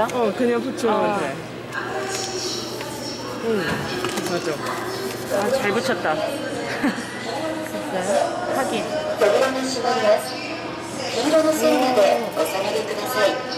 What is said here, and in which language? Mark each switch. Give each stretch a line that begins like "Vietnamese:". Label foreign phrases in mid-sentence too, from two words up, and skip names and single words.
Korean: 그냥 붙여면 돼. 응, 맞아. 아, 잘 붙였다. 됐어요? 확인.
Japanese: 扉が閉まります。黄色の線までお下がりください。